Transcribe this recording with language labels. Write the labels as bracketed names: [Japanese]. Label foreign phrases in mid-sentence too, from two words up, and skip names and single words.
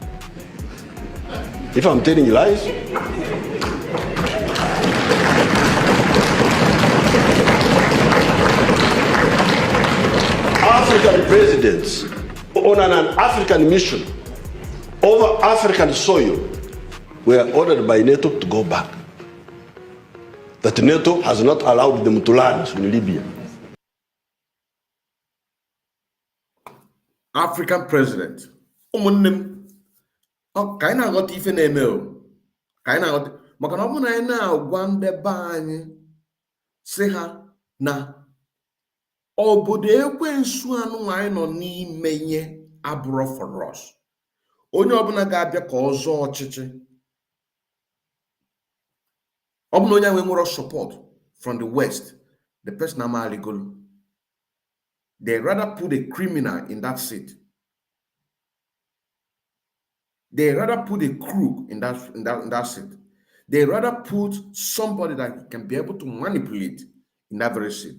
[English] If I'm telling lies, African presidents on an African mission over African soil were ordered by NATO to go back. That NATO has not allowed them to land in Libya. African president. [Igbo] Ụmụnne m, ka anyị na-aghọta ife na-eme o. Ka anyị na-aghọta maka na ọ bụrụ na anyị na-agwa ndị be anyị sị ha na obodo ekwensu anụnwa anyị nọ n'ime ihe abụrụ [English] for us. [Igbo] Onye ọbụla ga-abịa ka ọzọ ọchịchị. Ọ bụ na onye ahụ nwere [English] support from the West, the person [Igbo] amaligolo. [English] They rather put a criminal in that seat. They rather put a crook in that seat. They rather put somebody that can be able to manipulate in that very seat.